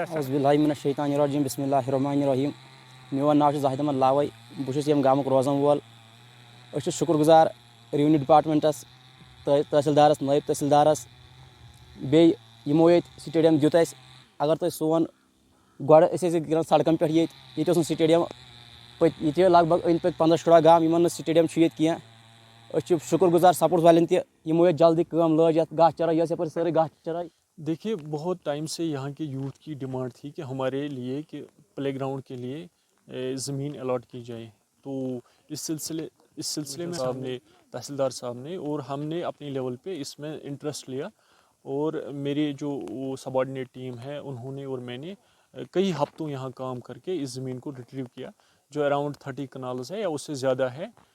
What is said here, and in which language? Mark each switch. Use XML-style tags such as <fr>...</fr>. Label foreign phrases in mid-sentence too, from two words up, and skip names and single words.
<ar>اعوذ باللہ من الشیطان الرجیم بسم اللہ الرحمن الرحیم</ar> <ks>میون ناو چھُ زاہد احمد لاوے بہٕ چھُس ییٚمہِ گامُک روزان وول أسۍ چھِ شُکُر گُزار</ks> <en>revenue departments</en> <ks>تحصیلدارس نٲیِب تحصیلدارس بیٚیہِ یِمو ییٚتہِ سٹیڈیم دیُت اَسہِ اگر تۄہہِ سون گۄڈٕ أسۍ ٲسۍ گِنٛدان سڑکن پٮ۪ٹھ ییٚتہِ اوس نہٕ سٹیڈیم ییٚتہِ چھِ لگ بگ أنٛدۍ پٔکۍ 15-16 گام یِمن نہٕ سٹیڈیم چھُ ییٚتہِ کینٛہہ أسۍ چھِ شُکُر گُزار سپوٹس والٮ۪ن تہِ یِمو ییٚتہِ جلدی کٲم لٲج یتھ گاسہٕ چرٲے یۄس یپٲرۍ سٲرٕے گاسہٕ چرٲے.</ks> <ur>دیکھیے بہت ٹائم سے یہاں کے یوتھ کی ڈیمانڈ تھی کہ ہمارے لیے کہ</ur> <en>play ground</en> <ur>کے لیے زمین الاٹ کی جائے تو اس سلسلے میں صاحب نے تحصیلدار صاحب نے اور ہم نے اپنی لیول پہ اس میں انٹرسٹ لیا اور میرے جو وہ</ur> <en>subordinate team</en> <ur>ہے انہوں نے اور میں نے کئی ہفتوں یہاں کام کر کے اس زمین کو ریٹریو کیا جو اراؤنڈ 30 کنالز ہے یا اس سے زیادہ ہے</ur>